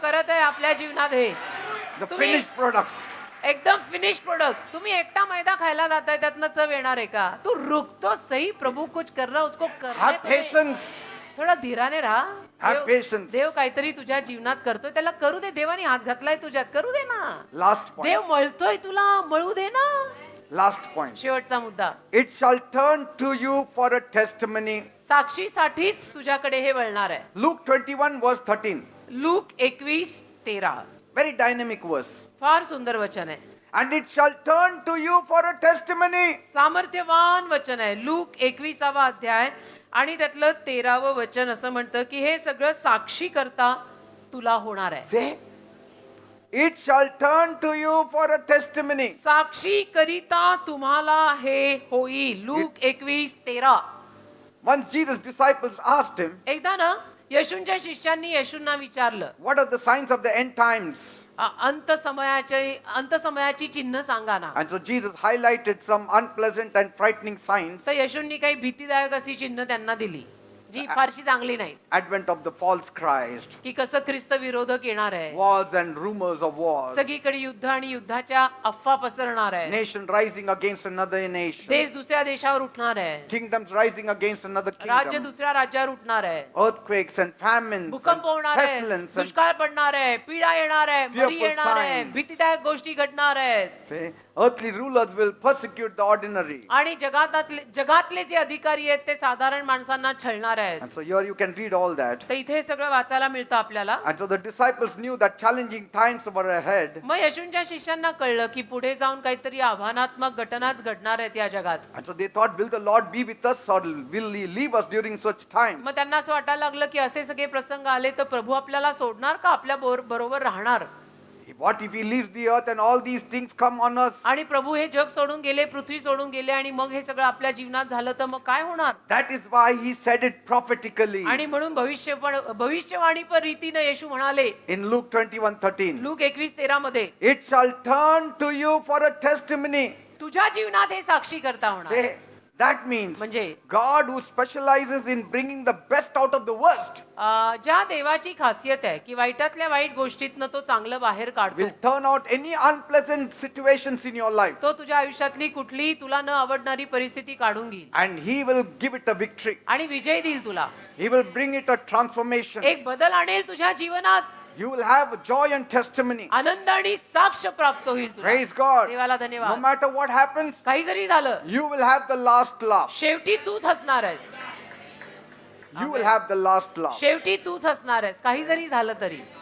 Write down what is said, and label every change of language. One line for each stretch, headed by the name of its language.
Marathi: करत आहे आपल्या जीवनात हे.
English: The
Marathi: तुम्ही-
English: finished product.
Marathi: एकदम फिनिश प्रोडक्ट. तुम्ही एकटा मैदा खायला जाताय, त्यातनं चव येणार आहे का?
Hindi: तू रुक तो सही, प्रभु कुछ कर रहा उसको करने
English: Have
Hindi: तो दे.
English: patience.
Marathi: थोडा धीराने राहा.
English: Have
Marathi: Dev-
English: patience.
Marathi: देव काहीतरी तुझ्या जीवनात करतोय, त्याला करू दे. देवाने हात घातलाय तुझ्यात, करू दे ना.
English: Last point.
Marathi: देव मळतोय तुला, मळू दे ना.
English: Last point.
Marathi: शेवटचा मुद्दा,
English: It shall turn to you for a testimony.
Marathi: साक्षीसाठीच तुझ्याकडे हे वळणार आहे.
English: Luke 21 verse 13.
Marathi: Look 21:13.
English: Very dynamic verse.
Marathi: फार सुंदर वचन आहे.
English: And it shall turn to you for a testimony.
Marathi: सामर्थ्यवान वचन आहे. लूक 21वा अध्याय आणि त्यातलं 13वं वचन असं म्हणतं की हे सगळं साक्षी करता तुला होणार आहे.
English: Say, it shall turn to you for a testimony.
Marathi: साक्षी करिता तुम्हाला हे होईल. Look 21:13.
English: Once Jesus' disciples asked him,
Marathi: एकदा ना येशूंच्या शिष्यांनी येशूंना विचारलं,
English: "What are the signs of the end times?"
Marathi: अंत समयाची चिन्ह सांगा ना.
English: And so Jesus highlighted some unpleasant and frightening signs.
Marathi: तर येशूंनी काही भीतीदायक अशी चिन्ह त्यांना दिली जी फारशी चांगली नाही.
English: Advent of the false Christ,
Marathi: की कसं ख्रिस्त विरोधक येणार आहे,
English: wars and rumors of wars,
Marathi: सगळीकडे युद्ध आणि युद्धाच्या अफवा पसरणार आहे,
English: nation rising against another nation,
Marathi: देश दुसऱ्या देशावर उठणार आहे,
English: kingdoms rising against another
Marathi: राज्य
English: kingdom,
Marathi: दुसऱ्या राज्यावर उठणार आहे,
English: earthquakes and famines,
Marathi: भूकंप
English: and
Marathi: होणार आहे,
English: pestilence, and
Marathi: दुष्काळ पडणार आहे, पीडा येणार आहे, मरी
English: fearful
Marathi: येणार आहे,
English: signs.
Marathi: भीतीदायक गोष्टी घडणार आहेत.
English: say, earthly rulers will persecute the ordinary.
Marathi: आणि जगातले जे अधिकारी आहेत ते साधारण माणसांना छळणार आहेत.
English: And so here you can read all that.
Marathi: तर इथे सगळं वाचायला मिळतं आपल्याला.
English: And so the disciples knew that challenging times were ahead.
Marathi: मग येशूंच्या शिष्यांना कळलं की पुढे जाऊन काहीतरी आव्हानात्मक घटनाच घडणार आहेत या जगात.
English: And so they thought, will the Lord be with us or will he leave us during such times?
Marathi: मग त्यांना असं वाटायला लागलं की असे सगळे प्रसंग आले तर प्रभू आपल्याला सोडणार का, आपल्या बरोबर राहणार.
English: What if he leaves the earth and all these things come on us?
Marathi: आणि प्रभू हे जग सोडून गेले, पृथ्वी सोडून गेले आणि मग हे सगळं आपल्या जीवनात झालं तर मग काय होणार.
English: That is why he said it prophetically
Marathi: आणि म्हणून भविष्यवाणी पर रीतीने येशू म्हणाले
English: in Luke 21:13.
Marathi: लूक 21:13 मध्ये,
English: It shall turn to you for a testimony.
Marathi: तुझ्या जीवनात हे साक्षी करता होणार.
English: Say, that means
Marathi: म्हणजे
English: God who specializes in bringing the best out of the worst
Marathi: ज्या देवाची खासियत आहे की वाईटातल्या वाईट गोष्टीतनं तो चांगलं बाहेर काढतो.
English: will turn out any unpleasant situations in your life
Marathi: तो तुझ्या आयुष्यातली कुठलीही तुला न आवडणारी परिस्थिती काढून घेईल
English: and he will give it a victory.
Marathi: आणि विजय देईल तुला.
English: He will bring it a transformation.
Marathi: एक बदल आणेल तुझ्या जीवनात.
English: You will have joy and testimony.
Marathi: आनंद आणि साक्ष प्राप्त होईल तुला.
English: Praise God.
Marathi: देवाला
English: No
Marathi: धन्यवाद.
English: matter what happens,
Marathi: काही जरी झालं
English: you will have the last laugh.
Marathi: शेवटी तूच हसणार आहेस.
English: You will have the last laugh.
Marathi: शेवटी तूच हसणार आहेस काही जरी झालं तरी.